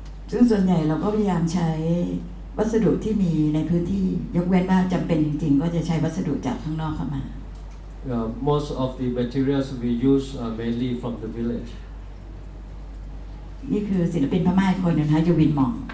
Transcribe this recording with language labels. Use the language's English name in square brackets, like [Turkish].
[Thai] ซึ่งส่วนใหญ่เราก็พยายามใช้วัสดุที่มีในพื้นที่ยกเว้นว่าจำเป็นจริงๆก็จะใช้วัสดุจากข้างนอกเข้ามา [English] Most of the materials we use are mainly from the village. [Thai] นี่คือศิลปินพม่าคนหนึ่งนะยูวินหม่อง